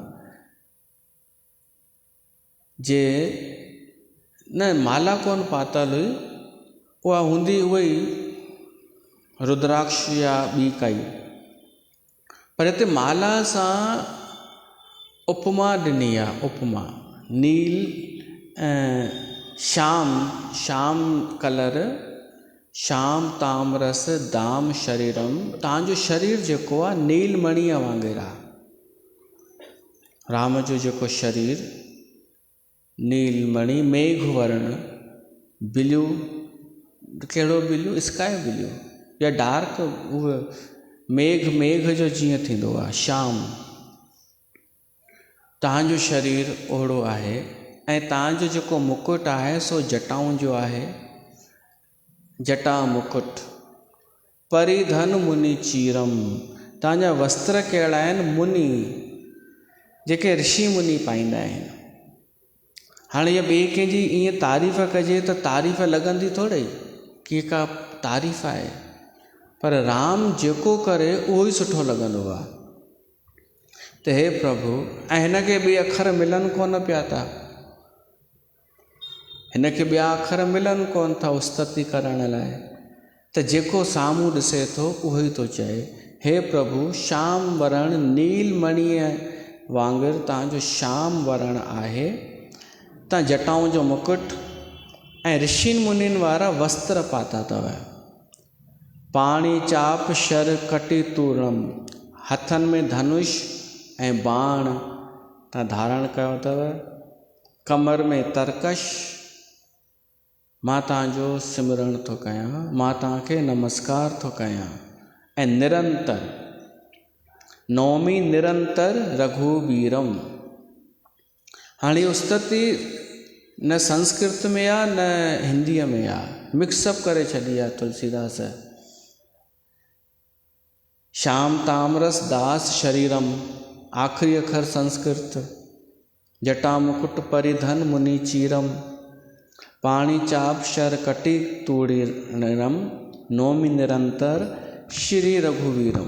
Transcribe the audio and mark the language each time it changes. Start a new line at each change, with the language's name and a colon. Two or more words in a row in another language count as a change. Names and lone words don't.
Sindhi: जे न माला कोन पातल हुई उहा हूंदी उही रुद्राक्ष या ॿी काई पर हिते माला सां उपमा ॾिनी आहे उपमा नील श्याम कलर
Awadhi: श्याम ताम रस दाम शरीरम
Sindhi: तव्हांजो शरीर जेको आहे नीलमणीअ वांगुरु आहे। राम जो जेको शरीर नीलमणि मेघ वर्ण ब्लू कहिड़ो ब्लू
English: sky blue
Sindhi: या डार्क उहो मेघ जो जीअं थींदो आहे श्याम तव्हांजो शरीर ओहिड़ो आहे ऐं तव्हांजो जेको मुकुट आहे सो जटाउनि जो आहे
Awadhi: जटा मुकुट परिधन मुनि चीरम
Sindhi: तव्हांजा वस्त्र कहिड़ा आहिनि मुनि जेके ऋषि मुनि पाईंदा आहिनि। हाणे इहा ॿिए कंहिंजी ईअं तारीफ़ कजे त तारीफ़ लॻंदी थोरी की का तारीफ़ आहे पर राम जेको करे उहो ई सुठो लॻंदो आहे। त हे प्रभु ऐं हिनखे ॿिए अखर मिलनि कोन पिया था हिनखे ॿिया अखर मिलनि कोन था उस्तति करण लाइ त जेको साम्हूं ॾिसे थो उहो ई थो चए, हे प्रभु श्याम वरण नीलमणीअ वांगुरु तव्हांजो श्याम वरण आहे। तव्हां जटाऊं जो मुकुट ऐं ऋषिनि मुनिनि वारा वस्त्र पाता अथव।
Awadhi: पाणी चाप शर कटी तूरणम,
Sindhi: हथनि में धनुष ऐं बाण तव्हां धारण कयो अथव। कमर में तरकश। मां तव्हांजो सिमरण थो कयां, मां तव्हांखे नमस्कार थो कयां।
Awadhi: ऐं निरंतर नौमी निरंतर रघुवीरम।
Sindhi: हाणे उस्तति न संस्कृत में आहे न हिंदीअ में आहे, मिक्सअप करे छॾी आहे तुलसीदास।
Awadhi: श्याम तामरस दास शरीरम,
Sindhi: आखिरी अखर संस्कृत।
Awadhi: जटा मुकुट परिधन मुनि चीरम, पाणी चाप शर कटी तूणीरम, नौमी निरंतर श्री रघुवीरम।